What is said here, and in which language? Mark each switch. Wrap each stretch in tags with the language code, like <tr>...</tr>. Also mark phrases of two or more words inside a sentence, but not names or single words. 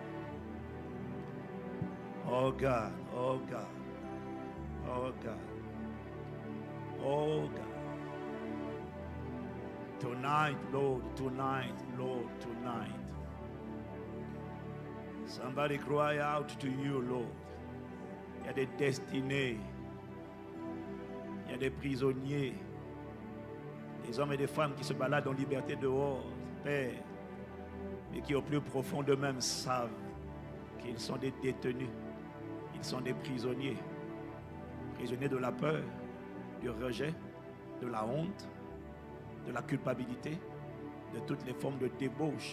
<en>Oh God, oh God, oh God, oh God. Tonight, Lord, tonight, Lord, tonight. Somebody cry out to you, Lord.</en> <fr>Il y a des destinées, il y a des prisonniers, des hommes et des femmes qui se baladent en liberté dehors, Père, mais qui au plus profond d'eux-mêmes savent qu'ils sont des détenus, ils sont des prisonniers, prisonniers de la peur, du rejet, de la honte, de la culpabilité, de toutes les formes de débauche.</fr>